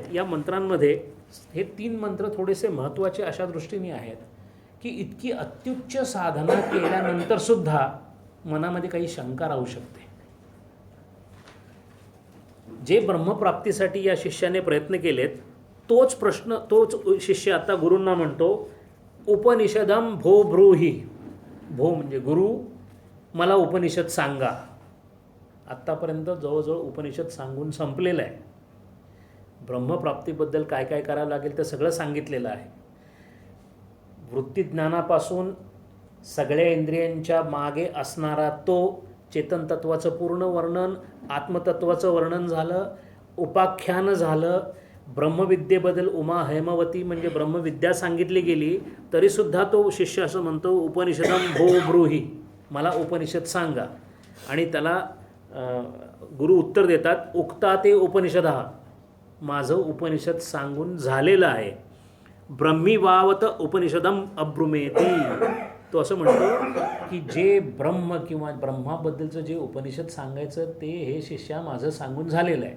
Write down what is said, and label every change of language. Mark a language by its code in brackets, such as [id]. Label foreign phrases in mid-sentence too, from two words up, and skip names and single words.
[mr] या मंत्रांमध्ये हे 3 मंत्र थोडेसे महत्त्वाचे अशा दृष्टीने आहेत की इतकी अत्युच्च साधना केल्यानंतर सुद्धा मनामध्ये काही शंका राहू शकते. जे ब्रह्मप्राप्तीसाठी या शिष्याने प्रयत्न केलेत तोच शिष्य आता गुरूंना म्हणतो, [sa] उपनिषदम भो ब्रूहि. [mr] भो म्हणजे गुरु, मला उपनिषद सांगा. आत्तापर्यंत जवळजवळ उपनिषद सांगून संपलेलं आहे. ब्रह्मप्राप्तीबद्दल काय काय करावं लागेल ते सगळं सांगितलेलं आहे. वृत्तीज्ञानापासून सगळ्या इंद्रियांच्या मागे असणारा तो चेतन तत्वाचं पूर्ण वर्णन, आत्मतत्वाचं वर्णन झालं, उपाख्यान झालं. ब्रह्मविद्येबद्दल उमा हैमवती म्हणजे ब्रह्मविद्या सांगितली गेली तरीसुद्धा तो शिष्य असं म्हणतो, [sa] उपनिषदम भो ब्रूहि, [mr] मला उपनिषद सांगा. आणि त्याला गुरु उत्तर देतात, [sa] उक्ता ते उपनिषदः, [mr] माझं उपनिषद सांगून झालेलं आहे. [sa] ब्रह्मी वावत उपनिषदम अब्रुमेती, [mr] तो असं म्हणतो की जे ब्रह्म किंवा ब्रह्माबद्दलचं जे उपनिषद सांगायचं ते हे शिष्या माझं सांगून झालेलं आहे.